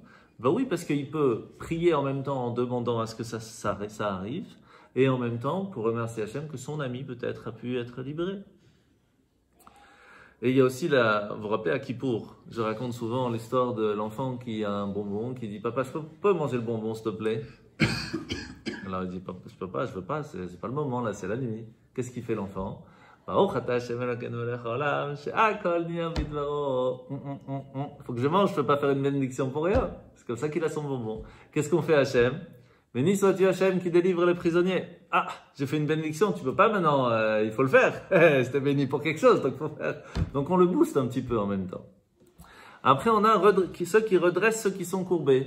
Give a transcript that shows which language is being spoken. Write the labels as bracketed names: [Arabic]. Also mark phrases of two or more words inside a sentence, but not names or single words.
[French] Ben oui, parce qu'il peut prier en même temps en demandant à ce que ça arrive, et en même temps pour remercier Hachem que son ami peut-être a pu être libéré. Et il y a aussi vous vous rappelez à Kippour, je raconte souvent l'histoire de l'enfant qui a un bonbon, qui dit « Papa, je peux manger le bonbon s'il te plaît ?» Alors il dit « Je peux pas, je veux pas, c'est pas le moment là, c'est la nuit. » Qu'est-ce qu'il fait l'enfant? [Hebrew] ברוך אתה ה' אלוקינו מלך העולם, שהכל נהיה בדברו. [French] Faut que je mange, je peux pas faire une bénédiction pour rien. C'est comme ça qu'il a son bonbon. Qu'est-ce qu'on fait à Hashem? Béni sois-tu Hashem qui délivre les prisonniers. Ah, j'ai fait une bénédiction, tu peux pas maintenant, il faut le faire. C'était béni pour quelque chose, donc il faut faire. Donc on le booste un petit peu en même temps. Après, on a ceux qui redressent ceux qui sont courbés.